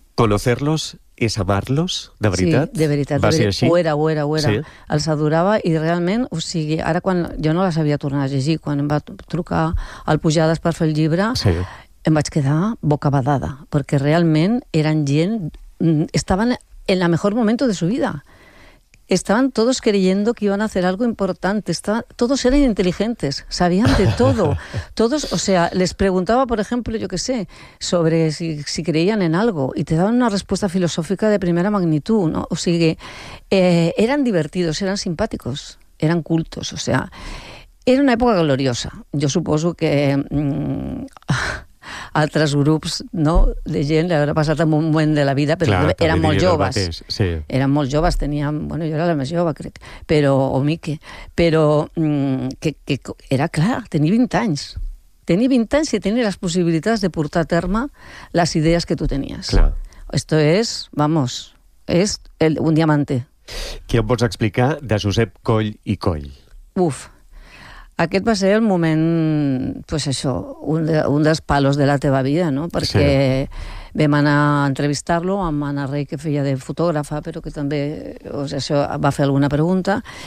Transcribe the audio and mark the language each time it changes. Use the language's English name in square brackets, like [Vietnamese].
[Spanish] Conocerlos es amarlos, [Catalan] de veritat? Sí, de veritat. Va ser així? Ho era. Sí. Els adorava i realment, o sigui, ara quan jo no les havia tornat a llegir, quan em va trucar al Pujades per fer el llibre, sí, em vaig quedar bocabadada, perquè realment eren gent... [Spanish] Estaven en el mejor momento de su vida. Estaban todos creyendo que iban a hacer algo importante. Todos eran inteligentes, sabían de todo. Todos, o sea, les preguntaba, por ejemplo, yo qué sé, sobre si creían en algo, y te daban una respuesta filosófica de primera magnitud, ¿no? O sea, eran divertidos, eran simpáticos, eran cultos, o sea, era una época gloriosa. Yo supongo que... [Catalan] altres grups, no?, de gent, l'haurà passat en un moment de la vida, però clar, eren molt joves. Sí. Eren molt joves, teníem... Bueno, jo era la més jove, crec, però, o Mique. Però que era clar, tenir 20 anys. Tenir 20 anys i tenir les possibilitats de portar a terme les idees que tu tenies. Clar. [Spanish] Esto es, vamos, es un diamante. [Catalan] Què em pots explicar de Josep Coll i Coll? Uf. Aquest va ser el moment, pues això, un dels palos de la teva vida, no? Perquè sí, vam anar a entrevistar-lo amb Anna Rey, que feia de fotògrafa, però que també, o sigui, això, va fer alguna pregunta,